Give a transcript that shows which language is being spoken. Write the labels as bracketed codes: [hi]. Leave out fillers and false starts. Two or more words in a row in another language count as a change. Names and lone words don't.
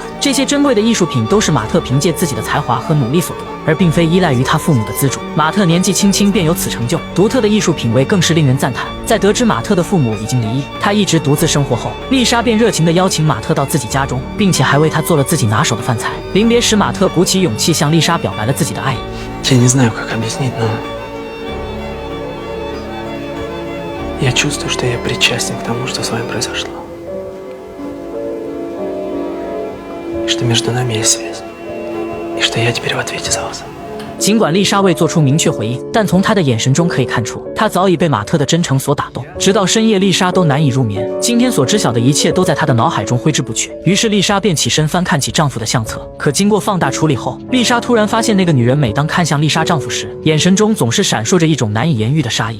[zh] 这些珍贵的艺术品都是马特凭借自己的才华和努力所得，而并非依赖于他父母的资助。马特年纪轻轻便有此成就，独特的艺术品味更是令人赞叹。在得知马特的父母已经离异，他一直独自生活后，丽莎便热情地邀请马特到自己家中，并且还为他做了自己拿手的饭菜。临别时，马特鼓起勇气向丽莎表白了自己的爱意。 [ru] Я не знаю, как объяснить, но я чувствую, что я причастен к тому, что с вами произошло. И что между нами есть связь. И что я теперь в ответе за вас. [zh] 尽管丽莎未做出明确回应，但从她的眼神中可以看出，她早已被马特的真诚所打动。直到深夜，丽莎都难以入眠，今天所知晓的一切都在她的脑海中挥之不去。于是丽莎便起身翻看起丈夫的相册，可经过放大处理后，丽莎突然发现那个女人每当看向丽莎丈夫时，眼神中总是闪烁着一种难以言喻的杀意。